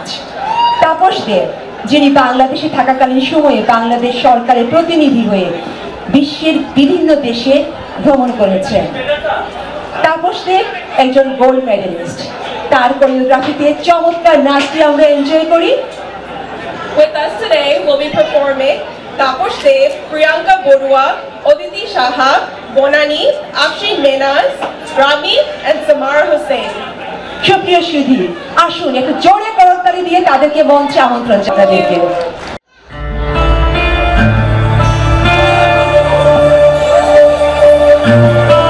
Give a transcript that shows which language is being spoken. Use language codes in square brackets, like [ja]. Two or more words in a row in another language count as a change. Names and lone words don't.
[bn] তাপস দেব, যিনি বাংলাদেশে থাকাকালীন সময়ে বাংলাদেশ সরকারের প্রতিনিধি হয়ে বিশ্বের বিভিন্ন দেশে ভ্রমণ করেছেন। তাপস দেব একজন [en] gold medalist. [bn] তার কোরিওগ্রাফিতে চমৎকার নাচটি আমরা এনজয় করি। [en] With us today will be performing Taposh Dev, Priyanka Borua, Oditi Shaha, Bonani, Afshin Menaz, Rami and Samara Hussain. [bn] সুপ্রিয় সুধী, আসুন একটু জোরে করতালি দিয়ে তাদেরকে মঞ্চে আমন্ত্রণ জানাই।